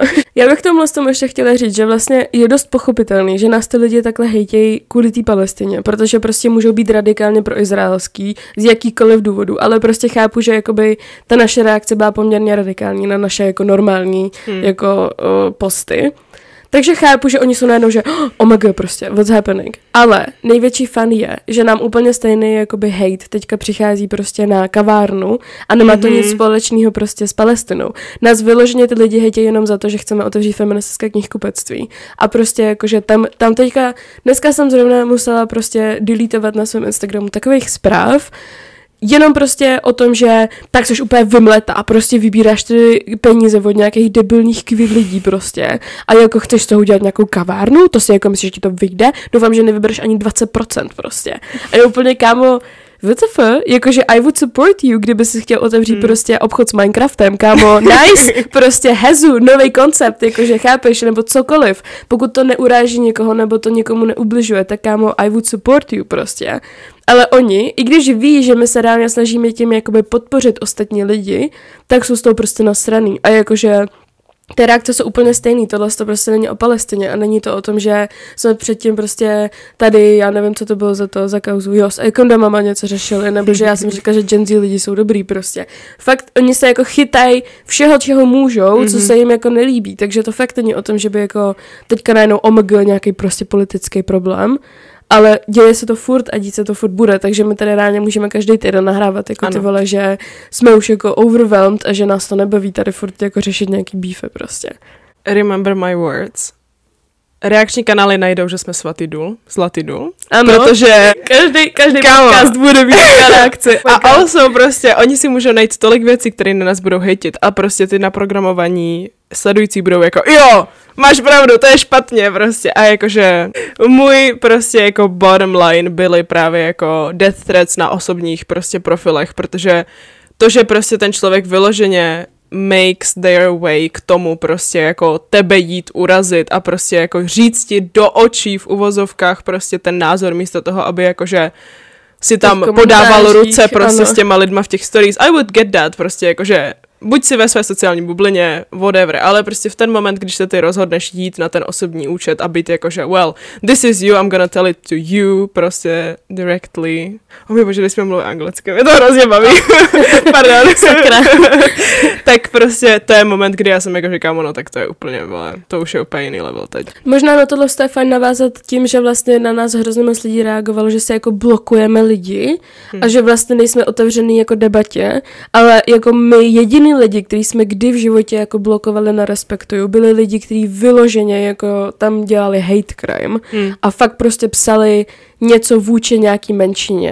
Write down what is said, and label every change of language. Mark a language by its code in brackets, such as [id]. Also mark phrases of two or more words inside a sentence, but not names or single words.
[cs] Já bych tomu ještě chtěla říct, že vlastně je dost pochopitelný, že nás ty lidi takhle hejtějí kvůli té Palestině, protože prostě můžou být radikálně proizraelský z jakýkoliv důvodu, ale prostě chápu, že jakoby ta naše reakce byla poměrně radikální na naše jako normální jako posty. Takže chápu, že oni jsou najednou, že [en] oh my god, [cs] prostě, [en] what's happening. [cs] Ale největší fan je, že nám úplně stejný jakoby hate teďka přichází prostě na kavárnu a nemá to nic společného prostě s Palestinou. Nás vyloženě ty lidi hejtějí jenom za to, že chceme otevřít feministické knihkupectví. A prostě jakože tam teďka, dneska jsem zrovna musela prostě deletovat na svém Instagramu takových zpráv, jenom prostě o tom, že tak jsi úplně vymleta a prostě vybíráš ty peníze od nějakých debilních kvít lidí prostě a jako chceš z toho udělat nějakou kavárnu, to si jako myslíš, že ti to vyjde, doufám, že nevybereš ani 20% prostě. A je úplně kámo, WTF, jakože [en] I would support you, [cs] kdyby si chtěl otevřít prostě obchod s Minecraftem, kámo, nice, prostě hezu, nový koncept, jakože chápeš, nebo cokoliv, pokud to neuráží někoho, nebo to někomu neubližuje, tak kámo, [en] I would support you [cs] prostě. Ale oni, i když ví, že my se reálně snažíme tím jakoby podpořit ostatní lidi, tak jsou z toho prostě nasraný. A jakože ty reakce jsou úplně stejný, tohle to prostě není o Palestině a není to o tom, že jsme předtím prostě tady, já nevím, co to bylo za kauzu, s Ekonda mama něco řešili, nebo že já jsem říkala, že Gen Z lidi jsou dobrý prostě. Fakt, oni se jako chytají všeho, čeho můžou, co se jim jako nelíbí, takže to fakt není o tom, že by jako teďka najednou omgl nějaký prostě politický problém, ale děje se to furt a dít se to furt bude, takže my tady reálně můžeme každý týden nahrávat jako ty vole, že jsme už jako overwhelmed a že nás to nebaví tady furt jako řešit nějaký beefy prostě. [en] Remember my words. [cs] Reakční kanály najdou, že jsme zlatý důl. Ano, protože každý podcast bude mít reakci. A also prostě, oni si můžou najít tolik věcí, které na nás budou hejtit a prostě ty naprogramovaní sledující budou jako jo, máš pravdu, to je špatně prostě. A jakože můj prostě jako [en] bottom line [cs] byly právě jako [en] death threats [cs] na osobních prostě profilech, protože to, že prostě ten člověk vyloženě [en] makes their way [cs] k tomu prostě jako tebe jít urazit a prostě jako říct ti do očí v uvozovkách prostě ten názor místo toho, aby jakože si tam podával ruce prostě s těma lidma v těch stories. [en] I would get that, [cs] prostě jakože buď si ve své sociální bublině, whatever, ale prostě v ten moment, když se ty rozhodneš jít na ten osobní účet a být jakože, [en] well, this is you, I'm gonna tell it to you, [cs] prostě directly. Můj bože, když jsme mluvili anglicky, mě to hrozně baví. Pardon. Sakra. Tak prostě to je moment, kdy já jsem jako říkám, no tak to je úplně, to už je úplně jiný level teď. Možná na tohle je fajn navázat tím, že vlastně na nás hrozně moc lidí reagovalo, že se jako blokujeme lidi a že vlastně nejsme otevřený jako debatě, ale jako my jediný lidi, kteří jsme kdy v životě jako blokovali na Respektuju, byli lidi, kteří vyloženě jako tam dělali [en] hate crime [cs] a fakt prostě psali něco vůči nějaký menšině.